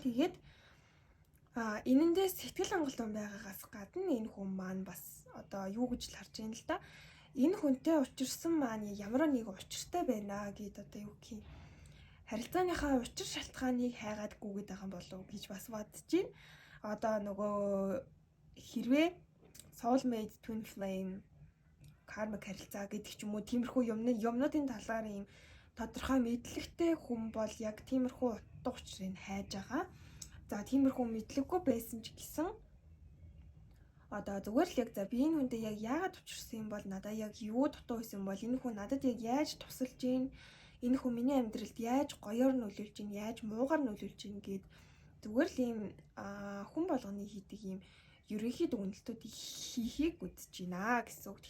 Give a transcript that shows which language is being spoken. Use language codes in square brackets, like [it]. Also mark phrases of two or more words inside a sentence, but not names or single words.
[mn] Тэгээд энэндээ сэтгэл хангалуун байгаагаас гадна энэ хүн маань бас одоо юу гэж л харж байна л да. Энэ хүнтэй учирсан маань ямар нэг учиртай байна гэд одоо юу гэх юм. Харилцааныхаа учир шалтгааныг хайгаад гүгээд байгаа юм болов гэж бас бодож байна. Одоо нөгөө хэрвээ soulmate, [en] twin flame, karmic [mn] харилцаа гэдэг ч юм уу тиймэрхүү юмнуудын талаар юм тодорхой мэдлэгтэй хүн бол яг тиймэрхүү утга учирыг хайж байгаа. За тиймэрхүү мэдлэггүй байсан ч гэсэн одоо зүгээр л яг за би энэ хүнтэй яг яагаад учирсан юм бол надад яг юу дутуу байсан бол энэ хүн надад яг яаж тусалж гин энэ хүн миний амьдралд яаж гоёор нөлөөлж гин яаж муугаар нөлөөлж гин гэд зүгээр л юм хүн болгоны хийдэг юм ерөнхий дүгнэлтүүдийг хийхийг үзэж байна гэсэн үг.